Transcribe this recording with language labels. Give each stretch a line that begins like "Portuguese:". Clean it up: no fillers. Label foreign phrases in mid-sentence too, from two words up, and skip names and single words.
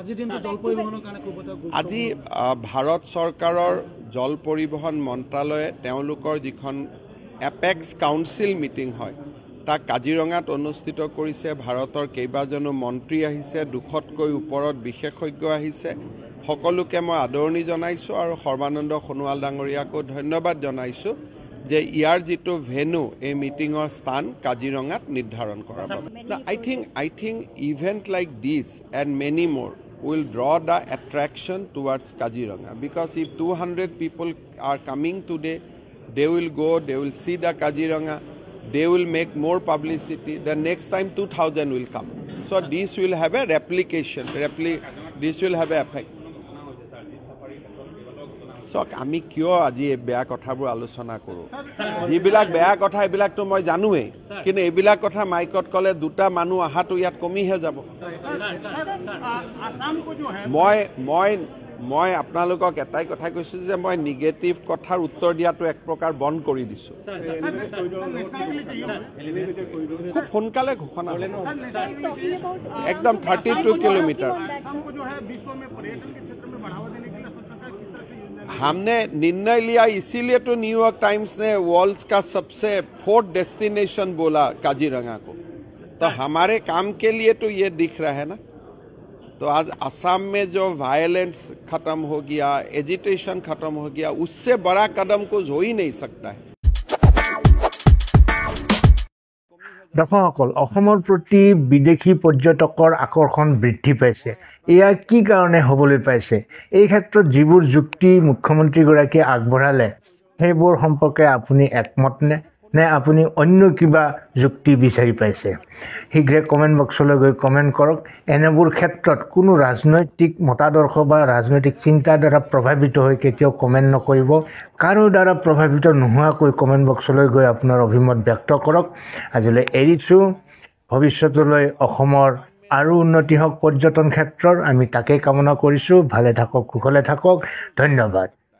Assamese: আজি ভাৰত চৰকাৰৰ জল পৰিবহণ মন্ত্ৰালয়ে তেওঁলোকৰ যিখন
English: apex council meeting
Assamese: হয়, তাক কাজিৰঙাত অনুষ্ঠিত কৰিছে ভাৰতৰ কেইবাজনো মন্ত্ৰী আহিছে 200তকৈ ওপৰত বিশেষজ্ঞ আহিছে সকলোকে মই আদৰণি জনাইছোঁ আৰু সৰ্বানন্দ সোণোৱাল ডাঙৰীয়াকো ধন্যবাদ জনাইছোঁ যে ইয়াৰ যিটো ভেনু এই মিটিঙৰ স্থান কাজিৰঙাত নিৰ্ধাৰণ কৰাৰ বাবে
English: I think event like this and many more will draw the attraction towards Kaziranga because if 200 people are coming today they will go, they will see the Kaziranga, they will make more publicity, the next time 2000 will come. So this will have a replication, this will have a effect.
Assamese: So আমি কিয় আজি এই বেয়া কথাবোৰ আলোচনা কৰোঁ যিবিলাক বেয়া কথা এইবিলাকতো মই জানোৱেই কিন্তু এইবিলাক কথা মাইকত ক'লে দুটা মানুহ আহাটো ইয়াত কমিহে যাব মই আপোনালোকক এটাই কথা কৈছোঁ যে মই নিগেটিভ কথাৰ উত্তৰ দিয়াটো এক প্ৰকাৰ বন্ধ কৰি দিছোঁ খুব সোনকালে ঘোষণা হ'ব একদম 32 কিলোমিটাৰ
Hindi: हमने निर्णय लिया इसीलिए तो न्यूयॉर्क टाइम्स ने वर्ल्ड का सबसे 4th डेस्टिनेशन बोला काजीरंगा को तो हमारे काम के लिए तो ये दिख रहा है ना तो आज असम में जो वायलेंस खत्म हो गया एजिटेशन खत्म हो गया उससे बड़ा कदम कुछ हो ही नहीं सकता है
Assamese: দৰ্শকসকল অসমৰ প্ৰতি বিদেশী পৰ্যটকৰ আকৰ্ষণ বৃদ্ধি পাইছে এয়া কি কাৰণে হ'বলৈ পাইছে এই ক্ষেত্ৰত যিবোৰ যুক্তি মুখ্যমন্ত্ৰীগৰাকীয়ে আগবঢ়ালে সেইবোৰ সম্পৰ্কে আপুনি একমত নে আপুনি অন্য কিবা যুক্তি বিচাৰি পাইছে শীঘ্ৰে কমেণ্ট বক্সলৈ গৈ কমেণ্ট কৰক এনেবোৰ ক্ষেত্ৰত কোনো ৰাজনৈতিক মতাদৰ্শ বা ৰাজনৈতিক চিন্তাৰ দ্বাৰা প্ৰভাৱিত হৈ কেতিয়াও কমেণ্ট নকৰিব কাৰো দ্বাৰা প্ৰভাৱিত নোহোৱাকৈ কমেণ্ট বক্সলৈ গৈ আপোনাৰ অভিমত ব্যক্ত কৰক আজিলৈ এৰিছোঁ ভৱিষ্যতলৈ অসমৰ আৰু উন্নতি হওক পৰ্যটন ক্ষেত্ৰৰ আমি তাকেই কামনা কৰিছোঁ ভালে থাকক কুশলে থাকক ধন্যবাদ